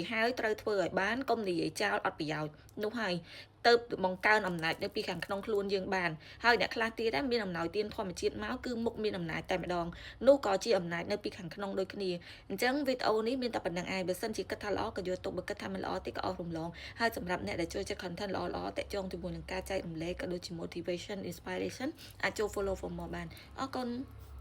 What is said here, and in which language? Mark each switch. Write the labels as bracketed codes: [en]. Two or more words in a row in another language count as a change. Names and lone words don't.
[km] ហើយត្រូវធ្វើឲ្យបានកុំនិយាយចោលអត់ប្រយោជន៍នោះហើយទៅបង្កើនអំណាចនៅពីខាងក្នុងខ្លួនយើងបានហើយអ្នកខ្លះទៀតមានអំណោយទានធម្មជាតិមកគឺមុខមានអំណាចតែម្ដងនោះក៏ជាអំណាចនៅពីខាងក្នុងដូចគ្នាអញ្ចឹងវីដេអូនេះមានតែប៉ុណ្្នឹងឯងបើសិនជាគិតថាល្អក៏យកទុកបើគិតថាមិនល្អទេក៏អស់រំលងហើយសម្រាប់អ្នកដែលចូលចិត្ត content ល្អៗតាក់ទងជាមួយនឹងការចែករំលែកក៏ដូចជា [en] motivation inspiration [km] អាចចូល [en] follow for more [km] បានអរគុណ